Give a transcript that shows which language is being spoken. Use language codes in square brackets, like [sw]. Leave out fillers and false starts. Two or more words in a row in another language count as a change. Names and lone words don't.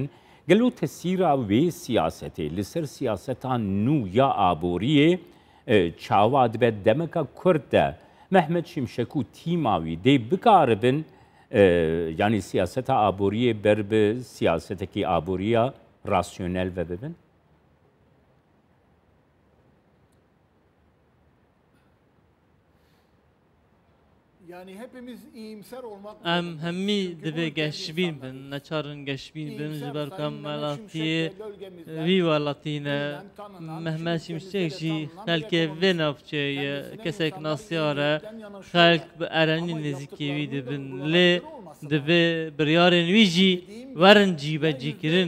[ku] Gelo tesîra wê siyasetê li ser siyaseta nû ya aboriyê çawa dibe demeka Kurd de Mehmet Şimşek û tîma wî dê bikaribin yani siyaseta aboriyê ber bi siyasetekî aboriya rasyonel ve bibin? [tr] Yani hepimiz iyimser olmak [ku] Em hemî divê geşbîn bin, neçarin geşbîn bin ji ber ku em welatiyê vî welatîne Mehmet Şimşek jî xelkê vê navçeyê ye, kesek nasyar e, xelk bi erenî nêzîkî wî dibin. Lê divê biryarên wî jî werin cîbecîkirin.